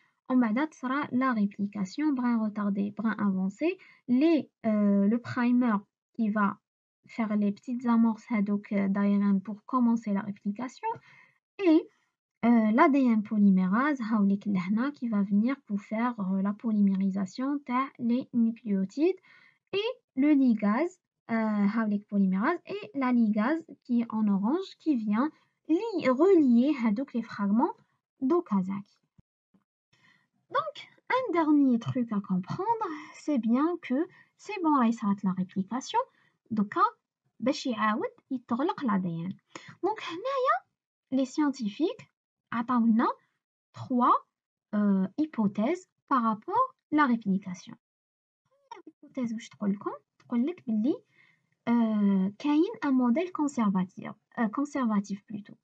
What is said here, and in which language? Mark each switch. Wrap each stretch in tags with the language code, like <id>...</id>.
<fr>En bas sera la réplication, brin retardé, brin avancé, le primer qui va faire les petites amorces d'ARN pour commencer la réplication et l'ADN polymérase qui va venir pour faire la polymérisation des nucléotides et le ligase polymérase et la ligase qui est en orange qui vient relier les fragments d'Okazaki. Donc, un dernier truc à comprendre, c'est bien que c'est bon, là, il s'arrête la réplication.</fr> <ar>Donc, باش يعاود يتغلق l'ADN.</ar> <fr>Donc, les scientifiques</fr> <ar>عطاونا</ar> <fr>3 hypothèses par rapport à la réplication.</fr> <ar>L'hypothèse واش تقول لكم تقول لك باللي كاين</ar> <fr>un modèle conservatif plutôt.</fr>